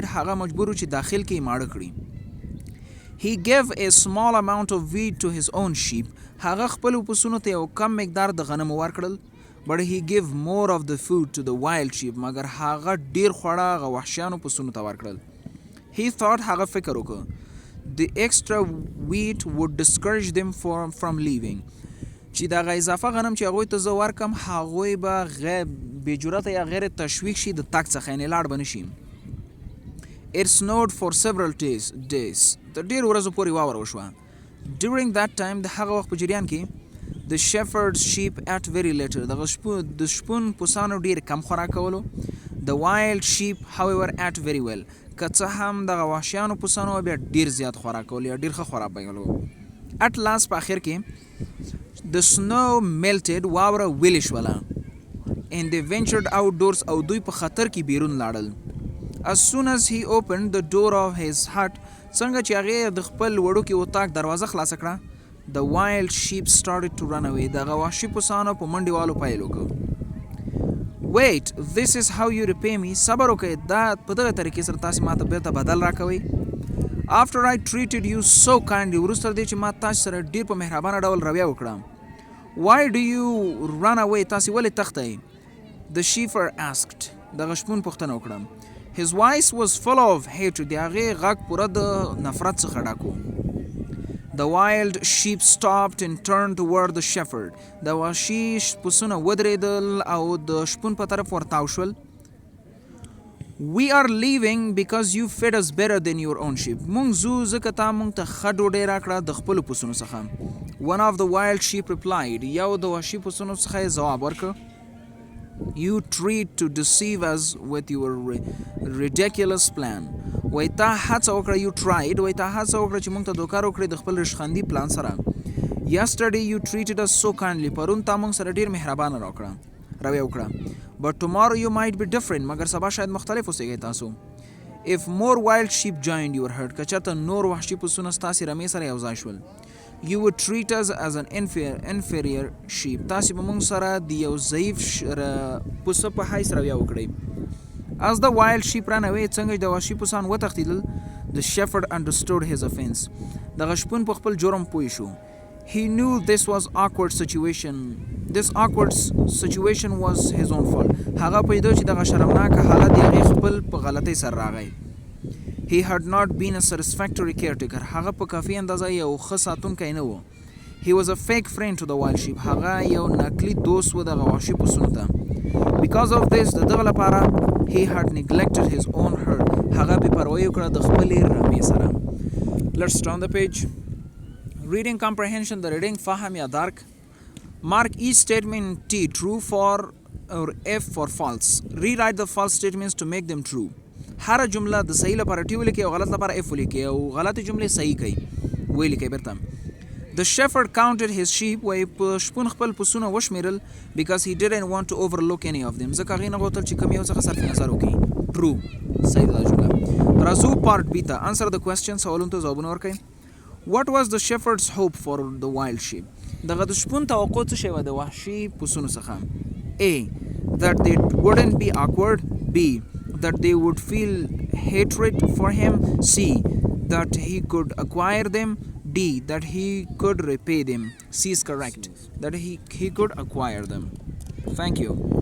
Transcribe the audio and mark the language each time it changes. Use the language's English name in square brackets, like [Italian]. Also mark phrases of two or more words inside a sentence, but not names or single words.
[Pashto] هغه مجبور چې داخل کې یې ماړه کړي. [English] He gave a small amount of wheat to his own sheep. [Pashto] هغه خپل پسونو ته یو کم مقدار د غنمو ورکړل. [English] But he gave more of the food to the wild sheep. [Pashto] مگر هغه ډیر خواړه هغه وحشیانو پسونو ته ورکړل. [English] He thought [Pashto] هغه فکر وکړ [English] the extra wheat would discourage them from leaving. [Pashto] چې دغه اضافه غنم چې هغوی ته زه ورکم هغوی به بې جرأته یا غیر تشویق شي د تګ څخه یعنې لاړ به نه شي. [English] It snowed for several days. [Pashto] تر ډېرو ورځو پورې واوره وشوه. [English] During that time [Pashto] د هغه وخت په جریان کې [English] the shepherd's sheep ate very little. [Pashto] د شپون پسانو ډېر کم خوراک کولو. [English] The wild sheep however ate very well. [Pashto] که څه هم دغه وحشیانو پسانو بیا ډېر زیات خوراک کولو یا ډېر ښه خوراک به کولو. [English] At last [Pashto] په آخر کې [English] the snow melted. [Pashto] واوره ویلې شوله. [English] And they ventured outdoors. [Pashto] او دوی په خطر کې بیرون لاړل. [English] As soon as he opened the door of his hut. [Pashto] څنګه چې هغې د خپل وړوکي اتاق دروازه خلاصه کړه. [English] The wild sheep started to run away. [Pashto] دغه وحشي پسانو په منډې والو پیل وکړ. [English] Wait, this is how you repay me. [Pashto] صبر وکړئ دا په دغه طریقې سره تاسې ماته بیرته بدل راکوئ. [English] After I treated you so kindly. [Pashto] وروسته دې چې ما تاسې سره ډېر په مهربانه ډول رویه وکړم. [English] Why do you run away? [Pashto] تاسې ولې تښتئ؟ [English] The shepherd asked. [Pashto] دغه شپون پوښتنه وکړه. [English] His voice was full of hatred. [Pashto] د هغې غږ پوره د نفرت څخه ډک و. [English] The wild sheep stopped and turned toward the shepherd. [Pashto] د وحشي پسونه ودرېدل او د شپون په طرف ورتاو شول. [English] We are leaving because you fed us better than your own sheep. [Pashto] مونږ ځو ځکه تا مونږ ته ښه ډوډۍ راکړه د خپلو پسونو څخه. [English] One of the wild sheep replied. [Pashto] یو د وحشي پسونو څخه یې ځواب ورکړ. [English] You treat to deceive us with your ridiculous plan. [Pashto] وای تا هڅه وکړه [English] you tried [Pashto] وای تا هڅه وکړه چې موږ ته دوکه وکړې د خپل رشخندي پلان سره. [English] Yesterday you treated us so kindly. [Pashto] پرون تا موږ سره ډیر مهربانه رویه وکړه. [English] But tomorrow you might be different. [Pashto] مګر سبا شاید مختلف اوسئ تاسو. [English] If more wild sheep joined your herd, [Pashto] که چېرته نور وحشي پسونه ستاسې رمې سره یو ځای شول, [English] you would treat us as an inferior sheep. [Pashto] تاسې به موږ سره د یو ضعیف پسه په حیث رویه وکړئ. [English] As the wild sheep ran away, [Pashto] څنګه چې د وحشي پسان وتښتېدل, [English] the shepherd understood his offense. [Pashto] دغه شپون په خپل جرم پوه شو. [English] He knew this was awkward situation. This awkward situation was his own fault. [Pashto] هغه پوهېده چې دغه شرمناکه حالت د هغې خپل په غلطۍ سره راغی. [English] He had not been a satisfactory caretaker. [Pashto] هغه په کافي اندازه یو ښه ساتونکی نه و. [English] He was a fake friend to the wild sheep. [Pashto] هغه یو نقلي دوست و دغه وحشي پسونو ته. [English] Because of this, [Pashto] د دغه لپاره [English] he had neglected his own herd. [Pashto] هغه بې پروایي وکړه د خپلې رمې سره. [English] Let's turn the page. Reading comprehension, the reading [Pashto] فهم یا درک. [English] Mark each statement T true for or F for false. Rewrite the false statements to make them true. [Pashto] هر جمله د صحیح لپاره T ولیکئ او غلط لپاره F ولیکئ او غلطې جملې صحیح کړئ. ولیکئ بیرته. [English] The shepherd counted his sheep. [Pashto] وایي په شپون خپل پسونه وشمیرل [English] because he didn't want to overlook any of them. [Pashto] ځکه هغې نه غوښتل چې کوم یو څخه صرف نظر وکړي. True. صحیح ده دا جمله. رازو [English] part B [Pashto] ته [English] answer the question. [Pashto] سوالونو ته ځوابونه ورکړئ. [English] What was the shepherd's hope for the wild sheep? [Pashto] دغه د شپون توقع څه شی وه د وحشي پسونو څخه. [English] A. That they wouldn't be awkward. B. That they would feel hatred for him. C. That he could acquire them. D. That he could repay them. C is correct. That he could acquire them. Thank you.